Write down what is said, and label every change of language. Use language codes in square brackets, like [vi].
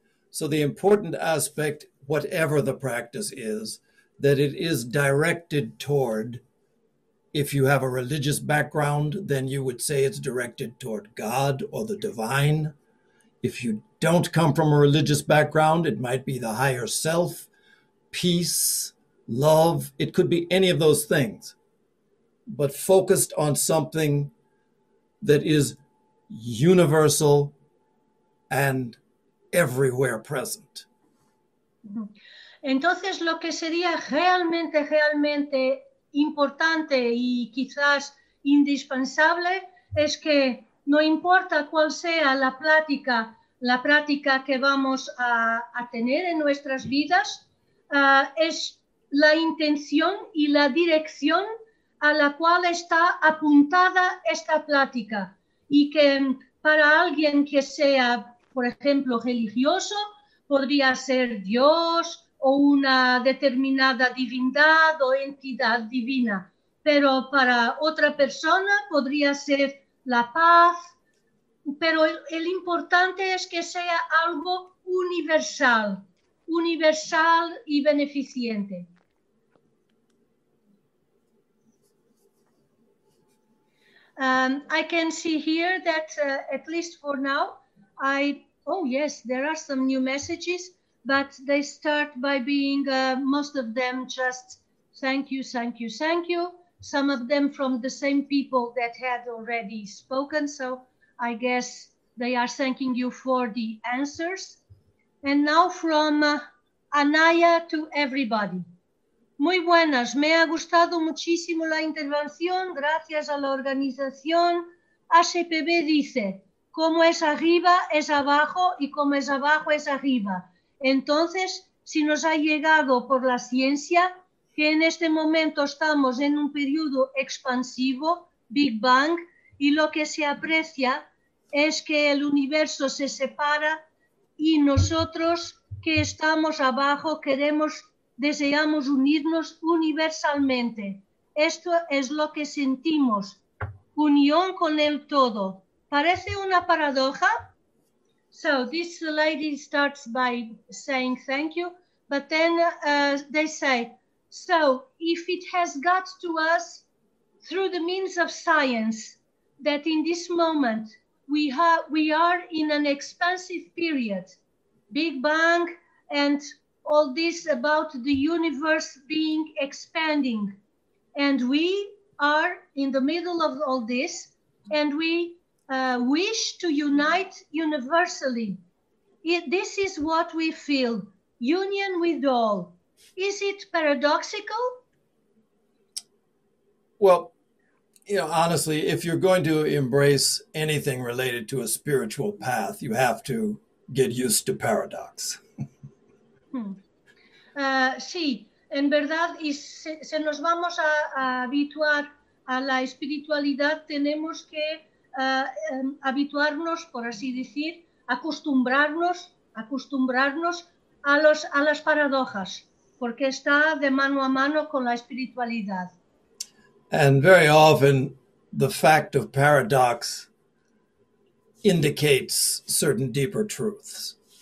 [en] So the important aspect, whatever the practice is, that it is directed toward, if you have a religious background, then you would say it's directed toward God or the divine. If you don't come from a religious background, it might be the higher self, peace, love, it could be any of those things, but focused on something that is universal and everywhere present. [es] Entonces, lo que sería realmente, realmente importante y quizás indispensable es que no importa cuál sea la práctica que vamos a tener en nuestras vidas, es la intención y la dirección a la cual está apuntada esta plática. Y que para alguien que sea, por ejemplo, religioso, podría ser Dios o una determinada divinidad o entidad divina. Pero para otra persona podría ser la paz. Pero el importante es que sea algo universal, universal y beneficiente. [en] I can see here that at least for now, yes, there are some new messages, but they start by being most of them just thank you, thank you, thank you. Some of them from the same people that had already spoken. So I guess they are thanking you for the answers. And now from Anaya to everybody. [es] Muy buenas, me ha gustado muchísimo la intervención, gracias a la organización. HPB dice, como es arriba, es abajo, y como es abajo, es arriba. Entonces, si nos ha llegado por la ciencia, que en este momento estamos en un periodo expansivo, Big Bang, y lo que se aprecia es que el universo se separa y nosotros que estamos abajo queremos, deseamos unirnos universalmente. Esto es lo que sentimos, unión con el todo. ¿Parece una paradoja? [en] So this lady starts by saying thank you, but then they say, so if it has got to us through the means of science that in this moment we are in an expansive period, Big Bang and all this about the universe being expanding, and we are in the middle of all this, and we wish to unite universally. This is what we feel, union with all. Is it paradoxical? Well, you know, honestly, if you're going to embrace anything related to a spiritual path, you have to get used to paradox. [es] Sí, en verdad, y se nos vamos a habituar a la espiritualidad, tenemos que habituarnos, por así decir, acostumbrarnos a las paradojas, porque está de mano a mano con la espiritualidad. [en] And very often the fact of paradox indicates certain deeper truths.